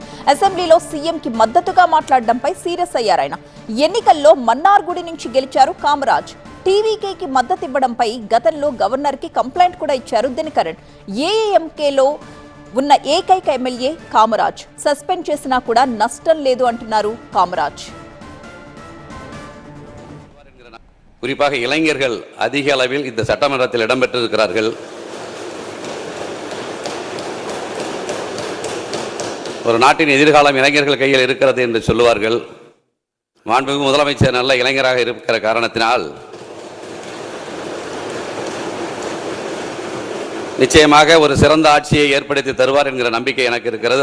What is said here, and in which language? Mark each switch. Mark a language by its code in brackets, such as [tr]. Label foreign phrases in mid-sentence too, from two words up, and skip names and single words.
[te] అసెంబ్లీలో సీఎంకి మద్దతుగా మాట్లాడడంపై సీరియస్ అయ్యారాయన. ఎన్నికల్లో మన్నార్గుడి నుంచి గెలిచారు కామరాజ్. టీవీకేకి మద్దతు ఇవ్వడంపై గతంలో గవర్నర్కి కంప్లైంట్ కూడా ఇచ్చారు దినకరన్. ఏఐఎంకేలో ఉన్న ఏకైక ఎమ్మెల్యే కామరాజ్. సస్పెండ్ చేసినా కూడా నష్టం లేదు అంటున్నారు కామరాజ్. [ta] குறிப்பாக இளைஞர்கள் அதிக அளவில் இந்த சட்டமன்றத்தில் இடம்பெற்றிருக்கிறார்கள். ஒரு நாட்டின் எதிர்காலம் இளைஞர்கள் கையில் இருக்கிறது என்று சொல்லுவார்கள். மாண்புமிகு முதலமைச்சர் நல்ல இளைஞராக இருக்கிற காரணத்தினால் நிச்சயமாக ஒரு சிறந்த ஆட்சியை ஏற்படுத்தி தருவார் என்கிற நம்பிக்கை எனக்கு இருக்கிறது.